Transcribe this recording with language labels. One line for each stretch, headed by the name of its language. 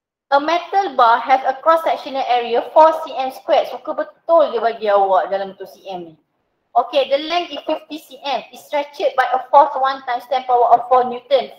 English: A metal bar has a cross-sectional area 4 cm squared.
Malay: Suka betul dia bagi awak dalam bentuk cm ni.
English: Okay, the length is 50 cm. Is stretched by a force 1 times 10 power of 4 Newton.